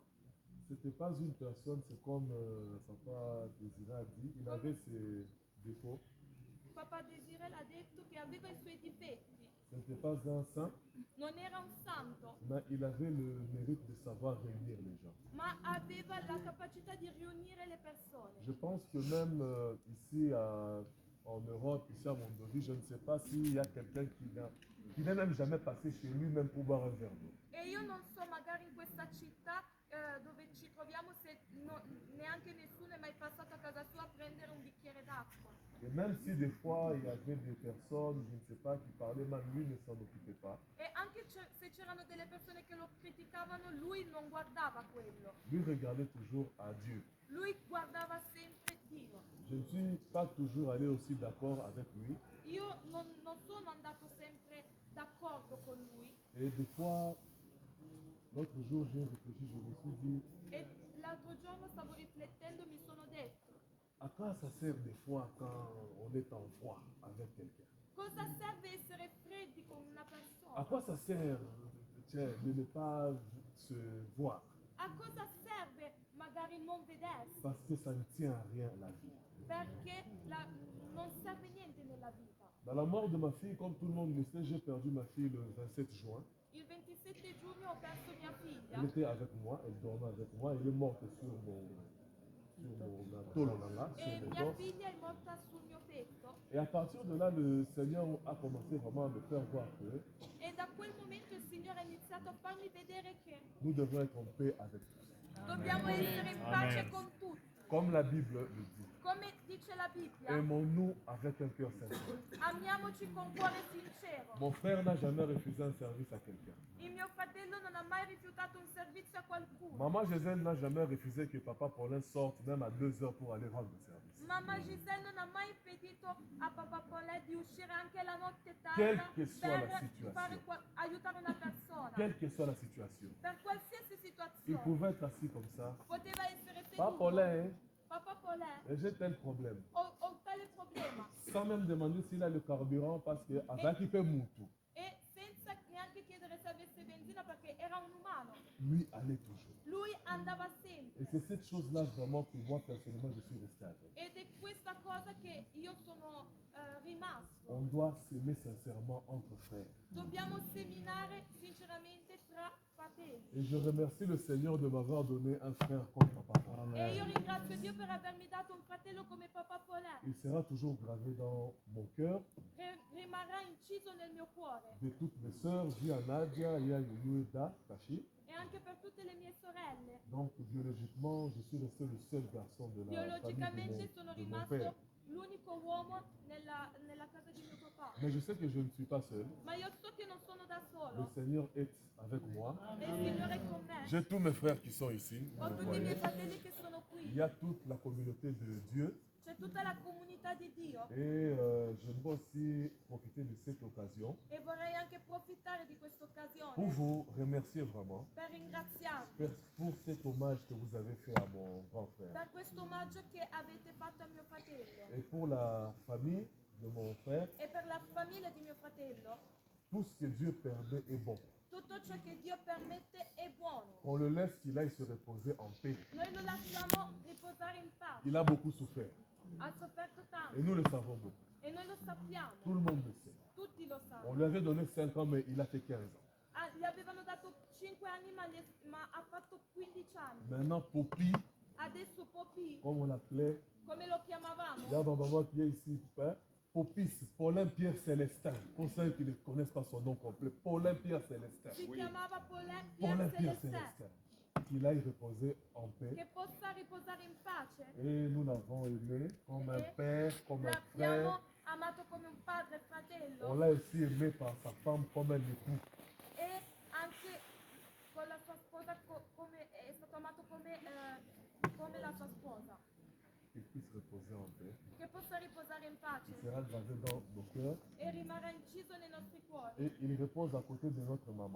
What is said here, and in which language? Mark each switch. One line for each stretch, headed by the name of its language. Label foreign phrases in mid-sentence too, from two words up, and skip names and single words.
French: C'était pas une personne, c'est comme Papa Désiré a dit, il avait ses défauts.
Italian: Papa Desirel ha detto che aveva i suoi difetti,
French: Ce n'était pas un saint,
Italian: non era un santo,
French: mais il avait le mérite de savoir réunir les gens.
Italian: ma aveva la capacità di riunire le persone.
French: Je pense que même ici en Europe, ici à Mondovi, je ne sais pas s'il y a quelqu'un qui n'est même jamais passé chez lui même pour boire un verre d'eau.
Italian: E io non so, magari in questa città dove ci troviamo, se neanche nessuno è mai passato a casa sua a prendere un bicchiere d'acqua.
French: Et même si des fois il y avait des personnes, je ne sais pas, qui parlaient mal, lui ne s'en occupait pas.
Italian: E anche se c'erano delle persone che lo criticavano, lui non guardava quello.
French: Lui regardait toujours à Dieu.
Italian: Lui guardava sempre Dio.
French: Je ne suis pas toujours allé aussi d'accord avec lui.
Italian: Io non sono andato sempre d'accordo con lui.
French: Et des fois, l'autre jour, j'ai réfléchi, je me suis dit,
Italian: E l'altro giorno stavo riflettendo e mi sono detto,
French: à quoi ça sert des fois quand on est en froid avec quelqu'un?
Italian: cosa serve essere freddi con una
French: À
Italian: persona?
French: quoi ça sert de ne pas se voir?
Italian: A cosa serve magari non vedersi?
French: Parce que ça ne tient à rien la vie.
Italian: Perché non serve niente nella vita.
French: Dans la mort de ma fille, comme tout le monde le sait, j'ai perdu ma fille le 27 juin.
Italian: Il 27 7 giugni ho perso mia figlia.
French: Elle était avec moi, elle dormait avec moi, elle est morte sur mon là,
Italian: E
French: sur mon
Italian: mia
French: corps.
Italian: figlia è morta sul mio petto.
French: Et à partir de là, le Seigneur a commencé vraiment à me faire voir que
Italian: E da quel momento il Signore ha iniziato a farmi vedere che
French: nous devons être en paix avec tous.
Italian: dobbiamo essere in pace con tutti.
French: Comme la Bible le dit.
Italian: Come dice la Bibbia,
French: Aimons-nous avec un cœur sincère.
Italian: amiamoci con cuore sincero.
French: Mon frère n'a jamais refusé un service à quelqu'un.
Italian: Il mio fratello non ha mai rifiutato un servizio a qualcuno.
French: Maman Gisèle n'a jamais refusé que papa Paulin sorte même à 2 heures pour aller rendre service.
Italian: Mamma Giselle non ha mai impedito a papà Paulin di uscire anche la notte
French: Quelle
Italian: tarda che sia la per
French: situation.
Italian: aiutare una persona.
French: Quelle que soit la situation.
Italian: Per qualsiasi
French: Il
Italian: situazione.
French: pouvait être assis comme ça.
Italian: Poteva essere
French: Papa
Italian: seduto.
French: Paulin, hein,
Italian: Papà Paulin,
French: j'ai tel problème.
Italian: ho tale problema.
French: Sans même demander s'il a le carburant parce que avec il peut moutou.
Italian: E senza neanche chiedere se avesse benzina perché era un umano.
French: Lui allait toujours.
Italian: Lui andava sempre.
French: Et c'est cette chose-là vraiment que moi personnellement je suis resté avec.
Italian: Ed è questa cosa che io sono rimasto.
French: On doit s'aimer sincèrement entre frères.
Italian: Dobbiamo seminare sinceramente tra fratelli.
French: Et je remercie le Seigneur de m'avoir donné un frère comme Papa Paulin.
Italian: E io ringrazio Dio per avermi dato un fratello come papà Paulin.
French: Il sera toujours gravé dans mon cœur.
Italian: Rimarrà inciso nel mio cuore.
French: De toutes mes sœurs, il y a Nadia, il y a Yueda, Kashi.
Italian: E anche per tutte le mie sorelle.
French: Donc biologiquement, je suis resté le seul garçon de la famille
Italian: Biologicamente sono
French: de mon père.
Italian: rimasto l'unico uomo nella casa di mio papà.
French: Mais je sais que je ne suis pas seul.
Italian: Ma io so che non sono da
French: Le
Italian: solo.
French: Seigneur est avec moi.
Italian: E il Signore è con me.
French: J'ai tous mes frères qui sont ici. Vous
Italian: Ho
French: le
Italian: tutti i miei
French: voyez.
Italian: fratelli che sono
French: Il
Italian: qui.
French: y a toute la communauté de Dieu.
Italian: C'è tutta la comunità di Dio.
French: Et je veux aussi profiter de cette occasion
Italian: E vorrei anche approfittare di questa
French: pour
Italian: occasione
French: vous remercier vraiment
Italian: per ringraziarvi
French: pour cet hommage que vous avez fait à mon grand frère.
Italian: per questo omaggio che avete fatto a mio fratello.
French: Et pour la famille de mon frère,
Italian: E per la famiglia di mio fratello,
French: tout ce que Dieu permet est bon.
Italian: tutto ciò che Dio permette è buono.
French: On le laisse qu'il aille se reposer en paix.
Italian: Noi lo lasciamo riposare in pace.
French: Il a beaucoup souffert.
Italian: Ha sofferto tanto
French: Et nous le savons beaucoup.
Italian: e noi lo sappiamo.
French: Tout le monde le sait.
Italian: Tutti lo
French: On
Italian: sanno.
French: lui avait donné 5 ans, mais il a fait 15 ans.
Italian: Ah, gli avevano dato 5 anni ma ha fatto 15 anni.
French: Maintenant, Poppy,
Italian: Adesso Poppy,
French: comme on l'appelait,
Italian: come lo
French: il y a
Italian: chiamavamo,
French: ma maman qui est ici, hein? Popis, Paulin Pierre Célestin. Pour ceux qui ne connaissent pas son nom complet, Paulin Pierre Célestin.
Italian: si chiamava Paulin Paulin Pierre Célestin. Célestin.
French: Qu'il aille reposer en paix.
Italian: Che possa riposare in pace.
French: Et nous l'avons aimé comme un père, comme un
Italian: L'abbiamo
French: frère.
Italian: amato come un padre e
French: On
Italian: fratello
French: l'a aussi aimé par sa femme comme un époux.
Italian: e anche con la sua sposa è stato amato come la sua sposa.
French: Qu'il puisse reposer en paix.
Italian: Che possa riposare in pace
French: Il sera gravé dans nos cœurs.
Italian: e rimarrà inciso nei nostri cuori
French: Et il repose à côté de notre maman.